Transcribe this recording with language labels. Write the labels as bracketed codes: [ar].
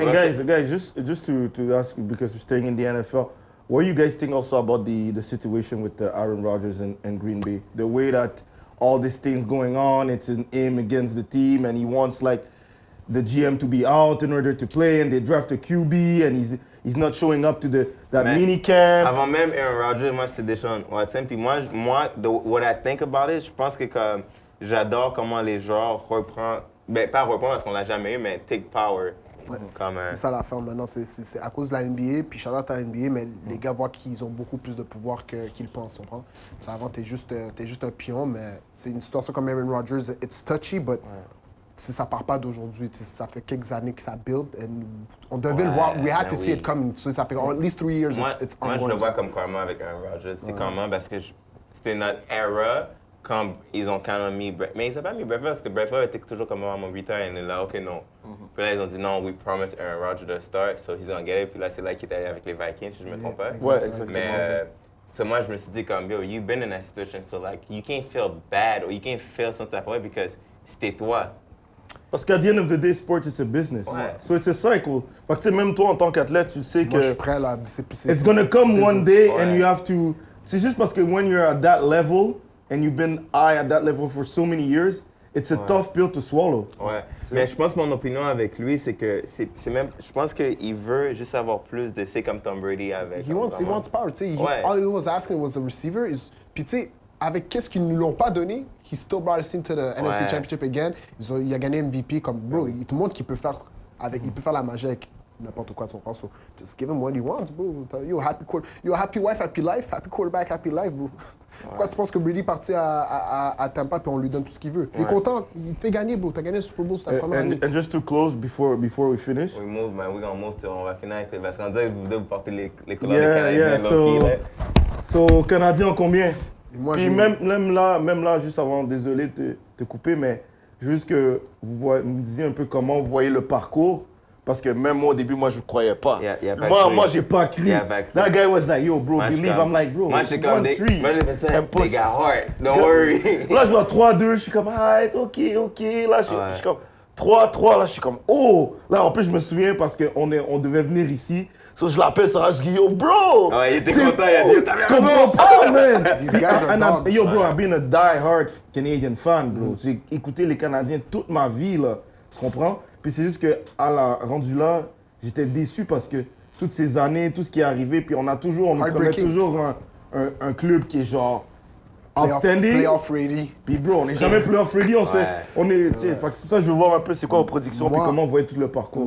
[en] And guys, just to ask you, because you're staying in the NFL, what do you guys think also about the situation with Aaron Rodgers and Green Bay? The way that all these things going on, it's an aim against the team, and he wants like the GM to be out in order to play, and they draft a QB, and he's not showing up to that Man, mini camp. [fr] Avant même Aaron Rodgers, moi c'était Deshaun Watson. Puis moi, [en] what I think about it, [fr] je pense que comme j'adore comment les joueurs reprennent, ben pas reprendre parce qu'on l'a jamais eu, mais [en] take power. [fr] C'est ça l'affaire maintenant, c'est à cause de la NBA, puis Charlotte à la NBA, mais les gars voient qu'ils ont beaucoup plus de pouvoir qu'ils pensent, tu comprends? Avant, t'es juste un pion, mais c'est une situation comme Aaron Rodgers, [en] it's touchy, [fr] but ça part pas d'aujourd'hui, ça fait quelques années que ça build, et on devait le voir, [en] we had to see it coming, [fr] ça fait [en] at least 3 years, it's ongoing. [fr] Moi, je le vois comme karma avec Aaron Rodgers. C'est comment? Parce que c'était notre era quand ils ont quand même mis Brett. Mais ils n'ont pas mis Brett parce que Brett était toujours comme mon retard et il est là, OK, non. Puis là, ils ont dit non, [en] we promise Aaron Rodgers to start, so he's gonna get it. [fr] Puis là, c'est là qu'il est allé avec les Vikings, si je me trompe pas. Ouais, exactement. Mais moi, je me suis dit comme, [en] yo, you've been in that situation, so like, you can't feel bad or you can't feel some type of way because [fr] c'était toi. Parce qu'à [en] the end of the day, sports is a business. [fr] Ouais. [en] So it's a cycle. [fr] Fait que tu sais, même toi en tant qu'athlète, tu sais que Moi, je suis prêt là, [en] it's gonna come one day [fr] Ouais. [en] and you have to. [fr] C'est juste parce que [en] when you're at that level and you've been high at that level for so many years, it's a tough pill to swallow. [fr] Ouais. Mais je pense que mon opinion avec lui, c'est que c'est même. Je pense qu'il veut juste avoir plus de. C'est comme Tom Brady avec. [en] He wants power, [fr] tu sais. Ouais. [en] All he was asking was a receiver. [fr] Puis tu sais, avec qu'est-ce qu'ils ne l'ont pas donné, [en] he still brought his team to the NFC Championship again. [fr] Il a gagné MVP comme bro. Il te montre qu'il peut faire il peut faire la magie avec n'importe quoi de son corps. [en] So just give him what he wants, bro. You're a happy wife, happy life, happy quarterback, happy life, bro. [fr] Pourquoi tu penses que Brady est parti à Tampa puis on lui donne tout ce qu'il veut? Il est content, il te fait gagner, bro. T'as gagné le Super Bowl, c'est ta première année. [en] And just to close before we finish. We move, man. We're gonna move to. [fr] On va finir avec les. Parce qu'on dirait que vous portez les couleurs des Canadiens. So Canadiens en combien? Moi, Puis même là, juste avant, désolé de te couper, mais juste que vous me disiez un peu comment vous voyez le parcours. Parce que même moi, au début, moi, je ne croyais pas. Moi, j'ai pas cru. [en] That guy was like, yo, bro, believe. I'm like, bro, [fr] moi, [en] it's [fr] j'ai comme 1-3. Moi, j'ai fait ça, [en] they got heart. Don't worry. [fr] Là, je vois 3-2, je suis comme, ah, ok. Là, je suis comme 3-3, là, je suis comme, oh. Là, en plus, je me souviens parce qu'on devait venir ici. So, je l'appelle Sarah, je dis, yo, bro! Ouais, il était content, il a dit, t'as Je comprends pas, man! [en] These guys are dogs. Yo, bro, I've been a die-hard Canadian fan, bro. [fr] J'ai écouté les Canadiens toute ma vie, là. Tu comprends? Puis c'est juste que, rendu là, j'étais déçu parce que toutes ces années, tout ce qui est arrivé, puis on nous promet toujours un club qui est genre outstanding. [en] Playoff ready. [fr] Puis bro, on n'est jamais playoff ready, on est, tu sais, c'est pour ça que je veux voir un peu c'est quoi vos prédictions, puis comment vous voyez tout le parcours.